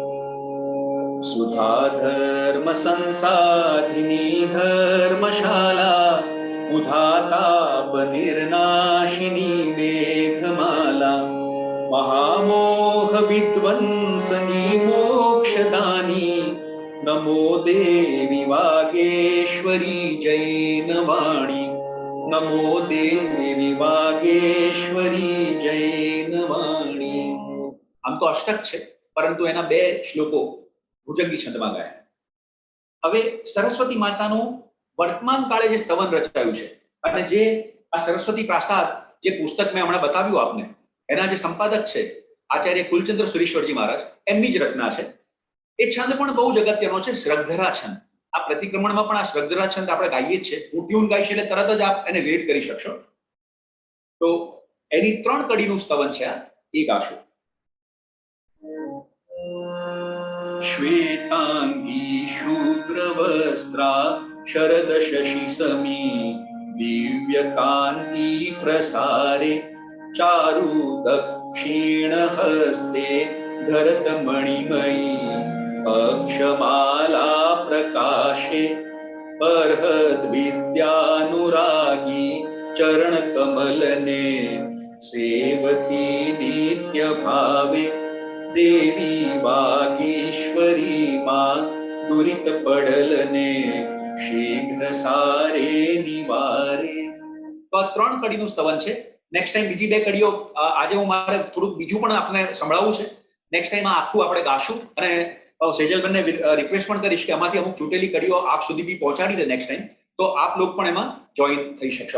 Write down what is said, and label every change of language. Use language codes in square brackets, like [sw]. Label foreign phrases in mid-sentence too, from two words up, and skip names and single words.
[sa] सुधा धर्म संसाधिनी धर्मशाला उधाताप निर्नाशिनी मेघमाला महामोह विध्वंसनी मोक्षदानी नमो देवी वागेश्वरी जैनवाणी नमो देवी वागेश्वरी जैनवाणी. [gu] આમ તો અષ્ટક છે, પરંતુ એના બે શ્લોકો ભુજંગી છંદમાં ગાયા. હવે સરસ્વતી માતાનું વર્તમાન કાળે જે સ્તવન રચાયું છે, અને જે આ સરસ્વતી પ્રાસાદ જે પુસ્તક મેં હમણાં બતાવ્યું આપને, એના જે સંપાદક છે આચાર્ય કુલચંદ્ર સુરીશ્વરજી મહારાજ, એમની જ રચના છે. એ છંદ પણ બહુ જ અગત્યનો છે, શ્રદ્ધરા છંદ. આ પ્રતિક્રમણમાં પણ આ શ્રદ્ધરા છંદ આપણે ગાઈએ જ છે. હું ટ્યુન ગાઈશ એટલે તરત જ આપ એને વેડ કરી શકશો. તો એની 3 કડીનું સ્તવન છે, એ ગાશું. શ્વેતાંગી શુભ્રવસ્ત્રા શરદ શશિ સમી દિવ્ય કાંતિ પ્રસારે ચારુ દક્ષિણ હસ્તે ધરત મણિમયી અક્ષમાલા પ્રકાશે અર્હદ વિદ્યાનુરાગી ચરણ કમલને સેવતી નિત્ય ભાવે દેવી વાગીશ્વરી માં દુરિત પડલને શીઘ્ર સારે નિવારે. તો આ 3 કડીનું સ્તવન છે. [en] next time [gu] બીજી 2 કડીઓ આજે હું મારે થોડુંક બીજું પણ આપને સંભળાવવું છે. [en] next time [gu] આખું આપણે ગાશું અને સેજલબેનને રિક્વેસ્ટ પણ કરીશ કે આમાંથી અમુક ચૂંટેલી કડીઓ આપ સુધી બી પહોંચાડી દે [en] next time, [gu] તો આપ લોકો પણ એમાં જોઈન થઈ શકશો.